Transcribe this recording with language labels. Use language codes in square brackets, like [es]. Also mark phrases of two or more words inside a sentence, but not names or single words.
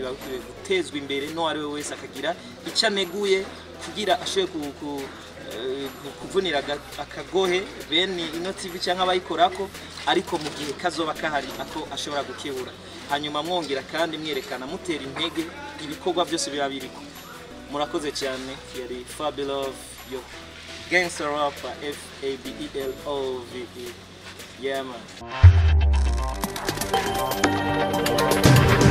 [rn] biba bikwiriye gutezwa imbere no ari we wese akagira icaneguye kugira ashoboye kuvunira akagohe bene ino TV cyangwa abayikorako ariko mu gihe kazoba kahari ako ashobora gukebura hanyuma mwongera kandi mwerekana mutera intege ibikorwa byose biba biriko murakoze cyane yari Fabilove yo [en] gangster rapper [rn] F-A-B-E-L-O-V-E [en] yeah man